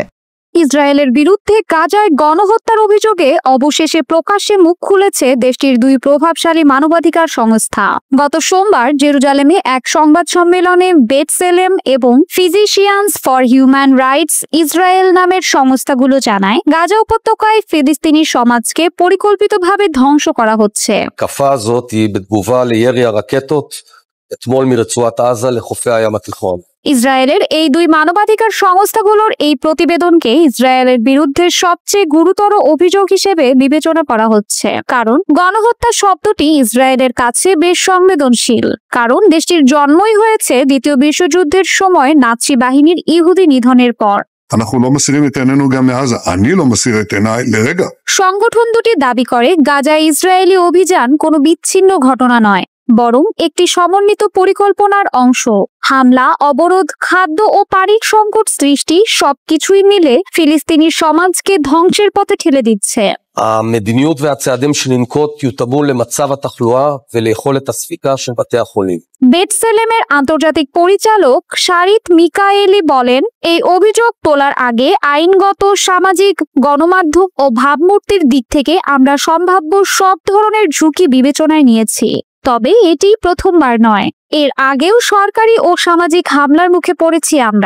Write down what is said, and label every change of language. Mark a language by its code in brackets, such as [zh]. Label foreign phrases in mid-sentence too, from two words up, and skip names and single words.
[bn] ইসরায়েলের বিরুদ্ধে গাজায় গণহত্যার অভিযোগে অবশেষে প্রকাশ্যে মুখ খুলেছে দেশটির 2 প্রভাবশালী মানবাধিকার সংস্থা। গত সোমবার জেরুজালেমে এক সংবাদ সম্মেলনে বেটসেলেম এবং ফিজিশিয়ানস ফর হিউম্যান রাইটস ইসরায়েল নামের সংস্থাগুলো জানায়, গাজা উপত্যকায় ফিলিস্তিনি সমাজকে পরিকল্পিতভাবে ধ্বংস করা হচ্ছে। [he] ההתקפה הזאת היא בתגובה לירי הרקטות אתמול מרצועת עזה לחופי הים התיכון। [bn] ইসরায়েলের এই 2 মানবাধিকার সংস্থাগুলোর এই প্রতিবেদনকে ইসরায়েলের বিরুদ্ধে সবচেয়ে গুরুতর অভিযোগ হিসেবে বিবেচনা করা হচ্ছে, কারণ গণহত্যা শব্দটি ইসরায়েলের কাছে বেশ সংবেদনশীল। কারণ দেশটির জন্মই হয়েছে দ্বিতীয় বিশ্বযুদ্ধের সময় নাৎসি বাহিনীর ইহুদি নিধনের পর। [he] אנחנו לא מסירים את עינינו גם מעזה. אני לא מסיר את עיניי לרגע. [bn] সংগঠন দুটি দাবি করে গাজায় ইসরায়েলি অভিযান কোনো বিচ্ছিন্ন ঘটনা নয়, বরং একটি সমন্বিত পরিকল্পনার অংশ। হামলা, অবরোধ, খাদ্য ও পানির সংকট সৃষ্টি সবকিছুই মিলে ফিলিস্তিনি সমাজকে ধ্বংসের পথে ঠেলে দিচ্ছে। [he] המדיניות והצעדים שננקוט יותאמו למצב התחלואה וליכולת הספיקה של בתי החולים। [bn] বেটসেলেমের আন্তর্জাতিক পরিচালক শারিত মিকায়েলি বলেন, এই অভিযোগ তোলার আগে আইনগত, সামাজিক, গণমাধ্যম ও ভাবমূর্তির দিক থেকে আমরা সম্ভাব্য সব ধরনের ঝুঁকি বিবেচনায় নিয়েছি। তবে এটি প্রথমবার নয়, এর আগেও সরকারি ও সামাজিক হামলার মুখে পড়েছি আমরা।